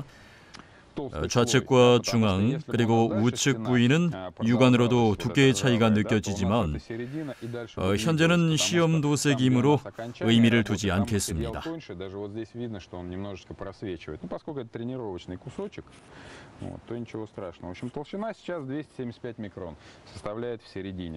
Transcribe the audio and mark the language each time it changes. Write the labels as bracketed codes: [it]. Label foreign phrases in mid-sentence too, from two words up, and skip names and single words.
[ko] 좌측과 중앙 그리고 우측 부위는 육안으로도 두께의 차이가 느껴지지만 현재는 시험 도색이므로 의미를 두지 않겠습니다. [ru] То ничего страшного. В общем, толщина сейчас 275 микрон составляет в середине.